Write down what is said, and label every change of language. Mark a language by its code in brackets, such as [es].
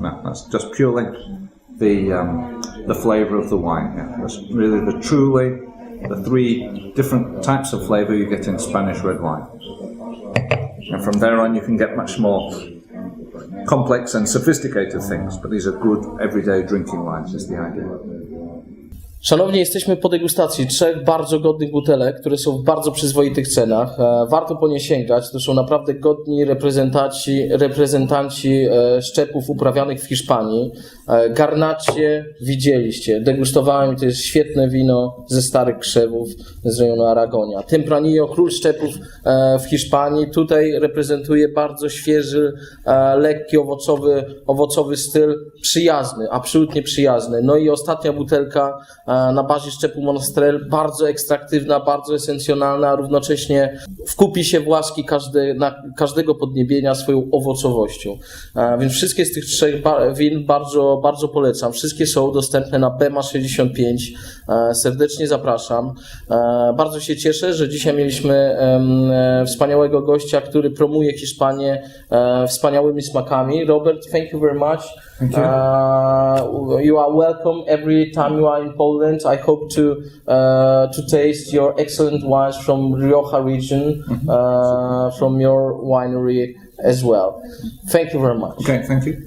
[en] No, that's just purely the flavour of the wine. Yeah. That's really the three different types of flavour you get in Spanish red wine. And from there on you can get much more complex and sophisticated things, but these are good everyday drinking wines, is the idea. [pl] Szanowni, jesteśmy po degustacji 3 bardzo godnych butelek, które są w bardzo przyzwoitych cenach. Warto po nie sięgać. To są naprawdę godni reprezentanci szczepów uprawianych w Hiszpanii. Garnacie widzieliście, degustowałem, to jest świetne wino ze starych krzewów z rejonu Aragonia. Tempranillo, król szczepów w Hiszpanii, tutaj reprezentuje bardzo świeży, lekki, owocowy styl, przyjazny, absolutnie przyjazny. No i ostatnia butelka na bazie szczepu Monastrell, bardzo ekstraktywna, bardzo esencjonalna, a równocześnie wkupi się w łaski każdego podniebienia swoją owocowością. Więc wszystkie z tych 3 win bardzo polecam. Wszystkie są dostępne na Bema 65. Serdecznie zapraszam. Bardzo się cieszę, że dzisiaj mieliśmy wspaniałego gościa, który promuje Hiszpanię wspaniałymi smakami. [en] Robert, thank you very much. Thank you. You are welcome every time you are in Poland. I hope to taste your excellent wines from Rioja region, from your winery as well. Thank you very much. Okay, thank you.